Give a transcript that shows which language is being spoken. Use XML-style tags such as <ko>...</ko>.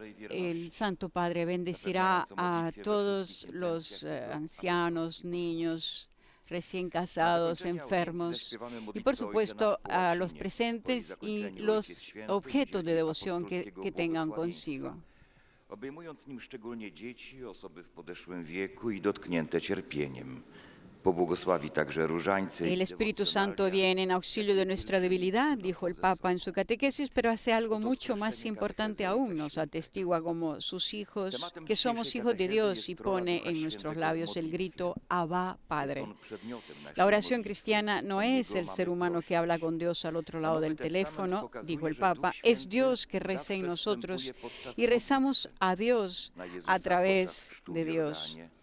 <es>el Santo Padre bendecirá a todos los ancianos, niños, recién casados, enfermos y por supuesto a los presentes y los objetos de devoción que tengan consigo.</es> <pl>Obejmując nim szczególnie dzieci, osoby w podeszłym wieku i dotknięte cierpieniem. Pobłogosławi także różańce.</pl> <es>El Espíritu Santo viene en auxilio de nuestra debilidad, dijo el Papa en su catequesis, pero hace algo mucho más importante aún. Nos atestigua como sus hijos, que somos hijos de Dios y pone en nuestros labios el grito Abba, Padre. La oración cristiana no es el ser humano que habla con Dios al otro lado del teléfono, dijo el Papa, es Dios que reza en nosotros y rezamos a Dios a través de Dios.</es>